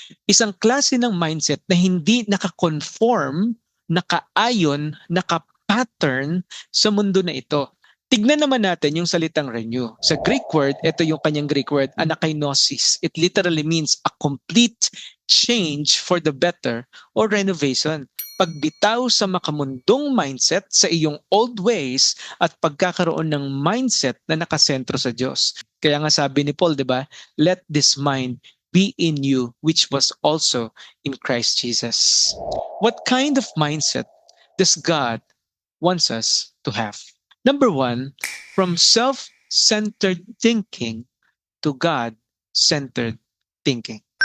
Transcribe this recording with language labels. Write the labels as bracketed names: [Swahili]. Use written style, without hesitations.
[Filipino] Isang klase ng mindset na hindi naka-conform, naka-ayon, naka-pattern sa mundo na ito. Tignan naman natin yung salitang renew. Sa Greek word, ito yung kanyang Greek word, anakainosis. [English] It literally means a complete change for the better or renovation. [Filipino] Pagbitaw sa makamundong mindset sa iyong old ways at pagkakaroon ng mindset na nakasentro sa Diyos. Kaya nga sabi ni Paul, di ba? [English] Let this mind be in you which was also in Christ Jesus. What kind of mindset does God wants us to have? Number one, from self-centered thinking to God-centered thinking.